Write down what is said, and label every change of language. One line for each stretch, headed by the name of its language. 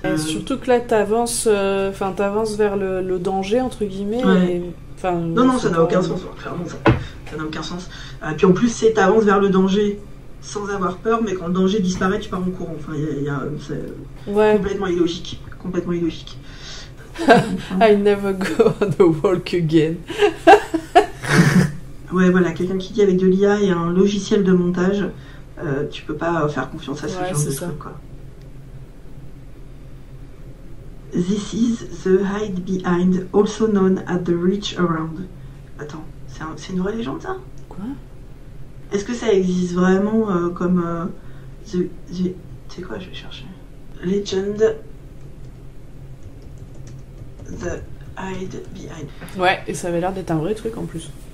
French: Et surtout que là, t'avances vers le danger entre guillemets. Non, ça n'a aucun sens. Clairement, ça n'a aucun sens. Puis en plus, t'avances vers le danger sans avoir peur, mais quand le danger disparaît, tu pars en courant. Enfin, c'est complètement illogique. Complètement illogique.
English: I never go on the walk again.
French: Ouais, voilà, quelqu'un qui dit avec de l'IA et un logiciel de montage, tu peux pas faire confiance à ce genre de truc, quoi.
English: This is the hide behind, also known as the reach around.
French: Attends, c'est une vraie légende, ça ? Quoi ? Est-ce que ça existe vraiment comme C'est quoi, je vais chercher.
English: Legend. The Hide Behind.
French: Ouais, et ça avait l'air d'être un vrai truc en plus.